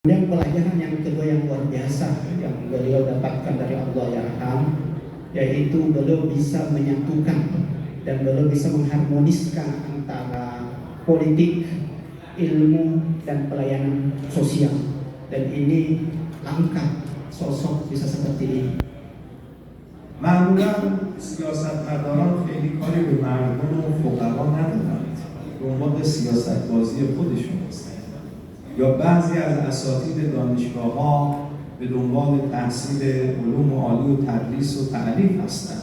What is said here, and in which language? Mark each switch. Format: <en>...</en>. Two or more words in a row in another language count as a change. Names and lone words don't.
<id>Kemudian pelajaran yang kedua yang luar biasa yang beliau dapatkan dari</id> <ar>Allah Yarham,</ar> <id>yaitu beliau bisa menyatukan dan beliau bisa mengharmoniskan antara politik, ilmu, dan pelayanan sosial. Dan ini langka sosok bisa seperti ini.</id> <fa>معمولا سیاستمداران خیلی کاری به مردم و فقرا ندارند، دنبال سیاست بازی خودشون هستند. یا بعضی از اساتید دانشگاه‌ها به دنبال تحصیل علوم عالی و تدریس و تعلیف هستند.</fa>